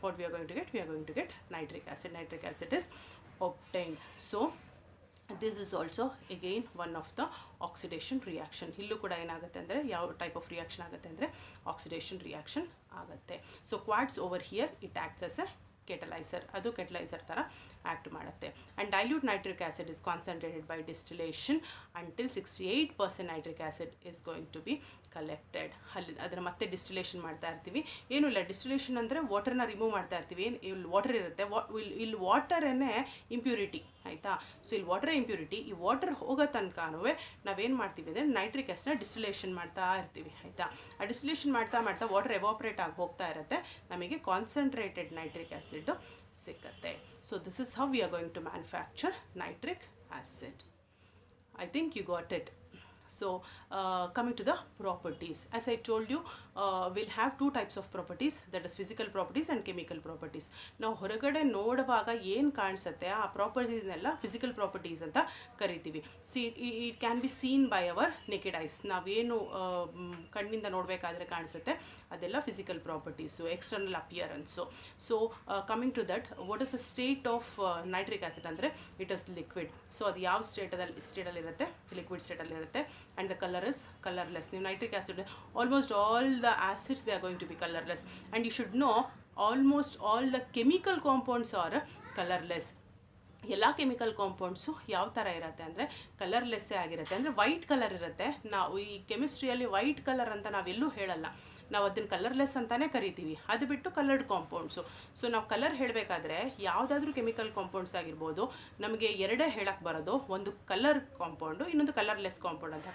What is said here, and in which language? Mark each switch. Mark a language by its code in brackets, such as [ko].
[en] What we are going to get, we are going to get nitric acid. Nitric acid is obtained. So this is also again one of the oxidation reaction. [kn] ಇಲ್ಲೂ ಕೂಡ ಏನಾಗುತ್ತೆ ಅಂದರೆ ಯಾವ type of reaction ಆಗುತ್ತೆ ಅಂದರೆ oxidation reaction ಆಗುತ್ತೆ. [en] so quads over here it acts as a catalyser, [kn] ಅದು ಕೆಟಲೈಸರ್ ಥರ ಆ್ಯಕ್ಟ್ ಮಾಡುತ್ತೆ. [en] And dilute nitric acid is concentrated by distillation until 68% nitric acid is going to be collected. [kn] ಅಲ್ಲಿ ಅದನ್ನು ಮತ್ತೆ ಡಿಸ್ಟಿಲೇಷನ್ ಮಾಡ್ತಾ ಇರ್ತೀವಿ. ಏನೂ ಇಲ್ಲ, ಡಿಸ್ಟಿಲೇಷನ್ ಅಂದರೆ ವಾಟರ್ನ ರಿಮೂವ್ ಮಾಡ್ತಾ ಇರ್ತೀವಿ. ಏನು ಇಲ್ಲಿ ವಾಟರ್ ಇರುತ್ತೆ, ಇಲ್ಲಿ ವಾಟರನ್ನೇ ಇಂಪ್ಯೂರಿಟಿ, ಆಯಿತಾ. ಸೊ ಇಲ್ಲಿ ವಾಟರ್ ಇಂಪ್ಯೂರಿಟಿ, ಈ ವಾಟರ್ ಹೋಗೋ ತನಕನೂ ನಾವೇನು ಮಾಡ್ತೀವಿ ಅಂದರೆ ನೈಟ್ರಿಕ್ ಆ್ಯಸಿಡ್ನ ಡಿಸ್ಟಿಲೇಷನ್ ಮಾಡ್ತಾ ಇರ್ತೀವಿ, ಆಯಿತಾ. ಆ ಡಿಸ್ಟಿಲೇಷನ್ ಮಾಡ್ತಾ ಮಾಡ್ತಾ ವಾಟರ್ ಎವಾಪ್ರೇಟ್ ಆಗಿ ಹೋಗ್ತಾ ಇರುತ್ತೆ, ನಮಗೆ ಕಾನ್ಸಂಟ್ರೇಟೆಡ್ ನೈಟ್ರಿಕ್ ಆ್ಯಸಿಡ್ ಸಿಕ್ಕತ್ತೆ. [en] So this is how we are going to manufacture nitric acid. I think you got it. So coming to the properties, as I told you, we'll have two types of properties, that is physical properties and chemical properties. [kn] ನಾವು ಹೊರಗಡೆ ನೋಡುವಾಗ ಏನು ಕಾಣಿಸುತ್ತೆ ಆ ಪ್ರಾಪರ್ಟೀಸ್ನೆಲ್ಲ physical properties ಅಂತ ಕರಿತೀವಿ. [en] it can be seen by our naked eyes, [kn] ನಾವೇನು ಕಣ್ಣಿಂದ ನೋಡಬೇಕಾದ್ರೆ ಕಾಣಿಸುತ್ತೆ ಅದೆಲ್ಲ physical properties, external appearance. [en] So coming to that, what is the state of nitric acid ಅಂದರೆ it is liquid. [kn] ಸೊ ಅದು ಯಾವ ಸ್ಟೇಟಲ್ಲಿರುತ್ತೆ, liquid ಸ್ಟೇಟಲ್ಲಿರುತ್ತೆ. [en] And the color is colorless. New nitric acid, almost all the acids, they are going to be colorless. And you should know almost all the chemical compounds are colorless. [kn] ಎಲ್ಲ chemical compounds ಯಾವ ಥರ ಇರುತ್ತೆ ಅಂದರೆ ಕಲರ್ಲೆಸ್ಸೇ ಆಗಿರುತ್ತೆ, ಅಂದರೆ white colour ಇರುತ್ತೆ. ನಾವು ಈ ಕೆಮಿಸ್ಟ್ರಿಯಲ್ಲಿ ವೈಟ್ ಕಲರ್ ಅಂತ ನಾವೆಲ್ಲೂ ಹೇಳಲ್ಲ, ನಾವು ಅದನ್ನು ಕಲರ್ಲೆಸ್ ಅಂತಲೇ ಕರಿತೀವಿ. ಅದು ಬಿಟ್ಟು ಕಲರ್ಡ್ ಕಾಂಪೌಂಡ್ಸು. ಸೊ ನಾವು ಕಲರ್ ಹೇಳಬೇಕಾದ್ರೆ ಯಾವುದಾದ್ರೂ ಕೆಮಿಕಲ್ ಕಾಂಪೌಂಡ್ಸ್ ಆಗಿರ್ಬೋದು, ನಮಗೆ ಎರಡೇ ಹೇಳಕ್ಕೆ ಬರೋದು, ಒಂದು ಕಲರ್ ಕಾಂಪೌಂಡು, ಇನ್ನೊಂದು ಕಲರ್ಲೆಸ್ ಕಾಂಪೌಂಡ್ ಅಂತ.